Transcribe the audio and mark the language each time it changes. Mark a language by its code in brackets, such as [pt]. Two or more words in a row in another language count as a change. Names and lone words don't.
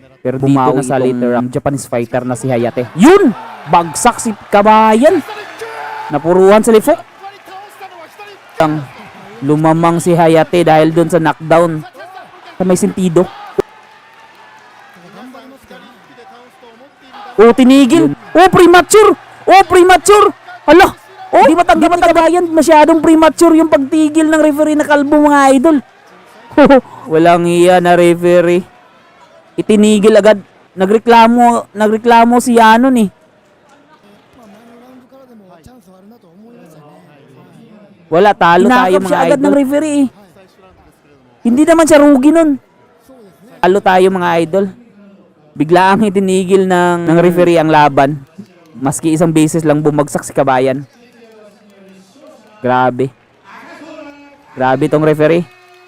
[tl] Pero dito na sa later ang [en] Japanese fighter [tl] na si Hayate. Yun! Bagsak si Kabayan! Napuruhan sa lifok. [ja] やっぱり倒したのは左 [tl] Ang lumamang si Hayate dahil dun sa knockdown. Sa may sentido. [ja] 皆さん左利きで倒すと思っているだろう [tl] Oh, tinigil! Oh, premature! Oh, premature! Hala! Oh, di matanggap ni Kabayan. Masyadong premature yung pagtigil ng referee na kalbo mga idol. Walang iya na referee. Itinigil agad. Nagreklamo si Yanon eh. [ja] まあ、前のラウンドからでもチャンスはあるなと思いましたね。 [tl] Wala, talo tayo mga agad ng referee eh. Hindi naman siya rugi nun. Talo tayo mga idol. Bigla ang itinigil ng referee ang laban. Maski isang beses lang bumagsak si Kabayan. Grabe. Grabe tong referee.